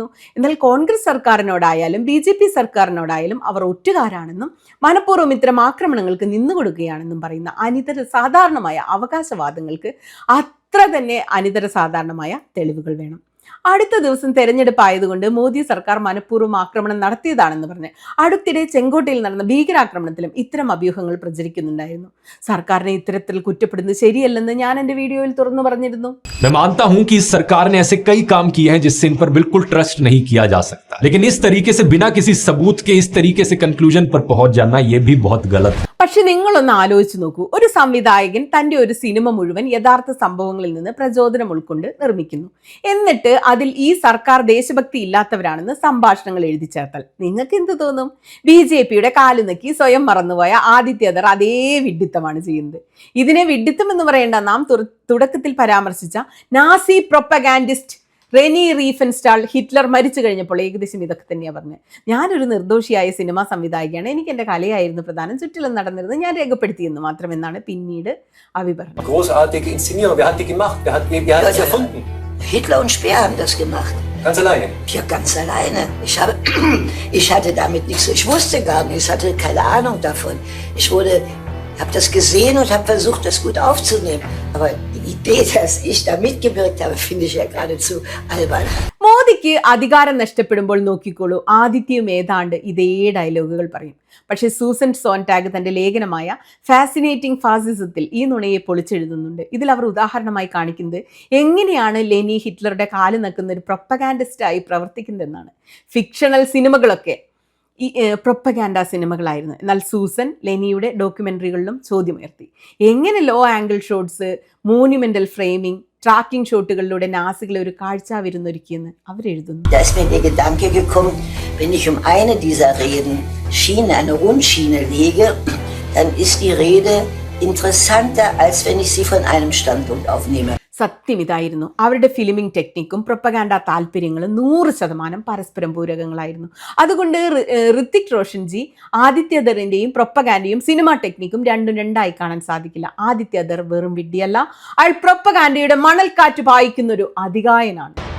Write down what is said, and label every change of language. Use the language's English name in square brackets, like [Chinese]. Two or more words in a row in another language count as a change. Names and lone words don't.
[Malayalam] എന്നാൽ കോൺഗ്രസ് സർക്കാരിനോടായാലും BJP സർക്കാരിനോടായാലും അവർ ഒറ്റുകാരാണെന്നും മനഃപൂർവ്വം ഇത്തരം ആക്രമണങ്ങൾക്ക് നിന്നുകൊടുക്കുകയാണെന്നും പറയുന്ന അനിതര സാധാരണമായ അവകാശവാദങ്ങൾക്ക് അത്ര തന്നെ അനിതര സാധാരണമായ തെളിവുകൾ വേണം. അടുത്ത ദിവസം തെരഞ്ഞെടുപ്പ് ആയതുകൊണ്ട് മോദി സർക്കാർ മനഃപൂർവ്വം ആക്രമണം നടത്തിയതാണെന്ന് പറഞ്ഞ് അടുത്തിടെ ചെങ്കോട്ടയിൽ നടന്ന ഭീകരാക്രമണത്തിലും ഇത്തരം അഭ്യൂഹങ്ങൾ പ്രചരിക്കുന്നുണ്ടായിരുന്നു. സർക്കാരിനെ ഇത്തരത്തിൽ കുറ്റപ്പെടുന്നത് ശരിയല്ലെന്ന് ഞാൻ എന്റെ വീഡിയോയിൽ തുറന്നു പറഞ്ഞിരുന്നു. [Hindi] मैं मानता हूं कि इस सरकार ने ऐसे कई काम किए हैं जिससे इन पर बिल्कुल ट्रस्ट नहीं किया जा सकता, लेकिन इस तरीके से बिना किसी सबूत के इस तरीके से कंक्लूजन पर पहुंच जाना ये भी बहुत गलत है. [Malayalam] പക്ഷെ നിങ്ങളൊന്ന് ആലോചിച്ച് നോക്കൂ. ഒരു സംവിധായകൻ തന്റെ ഒരു സിനിമ മുഴുവൻ യഥാർത്ഥ സംഭവങ്ങളിൽ നിന്ന് പ്രചോദനം ഉൾക്കൊണ്ട് നിർമ്മിക്കുന്നു. എന്നിട്ട് അതിൽ ഈ സർക്കാർ ദേശഭക്തി ഇല്ലാത്തവരാണെന്ന് സംഭാഷണങ്ങൾ എഴുതി ചേർത്താൽ നിങ്ങൾക്ക് എന്ത് തോന്നും? BJPയുടെ കാല് നക്കി സ്വയം മറന്നുപോയ ആദിത്യദർ അതേ വിഡ്ഢിത്തമാണ് ചെയ്യുന്നത്. ഇതിനെ വിഡ്ഢിത്തം എന്ന് പറയേണ്ട. നാം തുടക്കത്തിൽ പരാമർശിച്ച [English] Nazi propagandist [Malayalam] റെനി റീഫൻസ്റ്റാൾ ഹിറ്റ്ലർ മരിച്ചു കഴിഞ്ഞപ്പോൾ ഏകദേശം ഇതൊക്കെ തന്നെയാണ് പറഞ്ഞത്. ഞാനൊരു നിർദോഷിയായ സിനിമാ സംവിധായികയാണ്, എനിക്ക് എൻ്റെ കലയായിരുന്നു പ്രധാനം, ചുറ്റിലും നടന്നിരുന്നത് ഞാൻ രേഖപ്പെടുത്തിയെന്ന് മാത്രമെന്നാണ് പിന്നീട് അവി പറഞ്ഞത്. [German] Großartige Inszenierung. Wer hat die gemacht? Wer hat das erfunden? Hitler und Speer haben das gemacht. Ganz alleine? Ja, ganz alleine. Ich hatte damit nichts. Ich wusste gar nichts, ich hatte keine Ahnung davon. Ich habe das gesehen und habe versucht, das gut aufzunehmen. Aber die Idee, dass ich da mitgewirkt habe, finde ich ja geradezu albern. [Malayalam] മോദിക്ക് അധികാരം നഷ്ടപ്പെടുമ്പോൾ നോക്കിക്കോളൂ, ആദിത്യയും ഏതാണ്ട് ഇതേ ഡയലോഗുകൾ പറയും. പക്ഷേ സൂസൻ സോൺടാഗ് തന്റെ ലേഖനമായ ഫാസിനേറ്റിംഗ് ഫാസിസത്തിൽ ഈ നുണയെ പൊളിച്ചെഴുതുന്നുണ്ട്. ഇതിൽ അവർ ഉദാഹരണമായി കാണിക്കുന്നത് എങ്ങനെയാണ് ലെനി ഹിറ്റ്ലറുടെ കാല് നക്കുന്ന ഒരു പ്രൊപ്പഗാൻഡിസ്റ്റായി പ്രവർത്തിക്കുന്നതെന്നാണ്. ഫിക്ഷണൽ സിനിമകളൊക്കെ ഈ പ്രൊപ്പഗാൻഡ സിനിമകളായിരുന്നു. എന്നാൽ സൂസൻ ലെനിയുടെ ഡോക്യുമെന്ററികളിലും ചോദ്യമുയർത്തി. എങ്ങനെ [English] low angle shots, monumental framing, [Malayalam] ട്രാക്കിംഗ് ഷോട്ടുകളിലൂടെ നാസികളെ ഒരു കാഴ്ചാവിരുന്നൊരുക്കിയെന്ന് അവരെഴുതുന്നു. [German] Da ist mir der Gedanke gekommen, wenn ich eine dieser Reden eine Rundschiene lege, dann ist die Rede interessanter, als wenn ich sie von einem Standpunkt aufnehme. [Malayalam] സത്യം ഇതായിരുന്നു. അവരുടെ ഫിലിമിംഗ് ടെക്നിക്കും പ്രൊപ്പഗാൻഡ താല്പര്യങ്ങളും 100% പരസ്പരം പൂരകങ്ങളായിരുന്നു. അതുകൊണ്ട് ഋത്തിക് റോഷൻജി ആദിത്യദറിന്റെയും പ്രൊപ്പഗാൻഡയും സിനിമാ ടെക്നിക്കും രണ്ടായി കാണാൻ സാധിക്കില്ല. ആദിത്യദർ വെറും വിഡ്ഢിയല്ല, അയാൾ പ്രൊപ്പഗാൻഡയുടെ മണൽക്കാറ്റ് പായിക്കുന്ന ഒരു അതികായനാണ്.